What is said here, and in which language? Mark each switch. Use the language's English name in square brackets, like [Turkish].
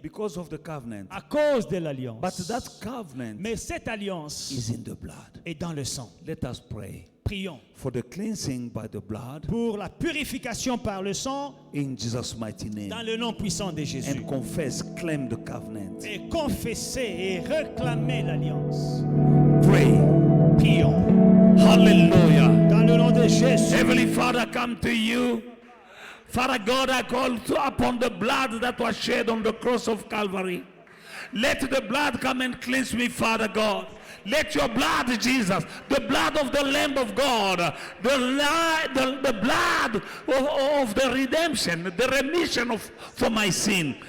[English] because of the covenant. [French] à cause de l'alliance. [English] But that covenant [French] Mais cette alliance [English] is in the blood. [French] est dans le sang. [English] Let us pray [French] Prions [English] for the cleansing by the blood [French] pour la purification par le sang [English] in Jesus' mighty [French] dans [English] name. [French] le nom puissant de Jésus. [English] And confess, claim the covenant. [French] Et confesser et réclamer l'alliance. [English] Pray. [French] Prions [English] Hallelujah. [French] dans le nom de Jésus. [English] Heavenly Father, come to you. Father God, I call upon the blood that was shed on the cross of Calvary. Let the blood come and cleanse me, Father God. Let your blood, Jesus, the blood of the Lamb of God, the blood of the redemption, the remission for my sin.